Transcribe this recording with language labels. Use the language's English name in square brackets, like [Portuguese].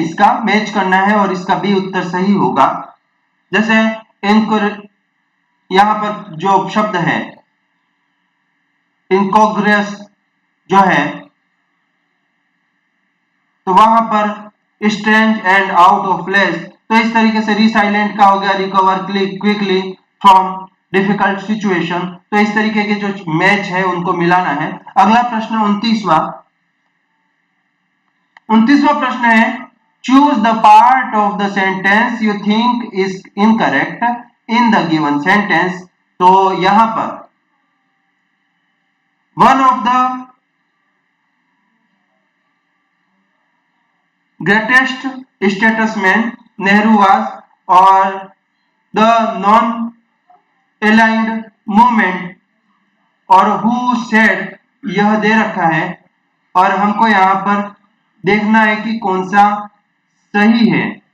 [Hindi] इसका मैच करना है और इसका बी उत्तर सही होगा. जैसे इनको यहां पर जो शब्द है इनकॉग्रियस जो है, तो वहां पर [English] Strange and out of place. [Hindi] तो इस तरीके से रिसाइलेंट का हो गया [English] Recover quickly from difficult situation. [Hindi] तो इस तरीके के जो मैच है उनको मिलाना है. अगला प्रश्न 29वां प्रश्न है [English] choose the part of the sentence you think is incorrect in the given sentence. [Hindi] तो यहां पर [English] one of the greatest statesmen Nehru was [Hindi] और [English] the non-aligned movement [Hindi] और [English] who said [Hindi] यह दे रखा है और हमको यहां पर देखना है कि कौन सा सही है.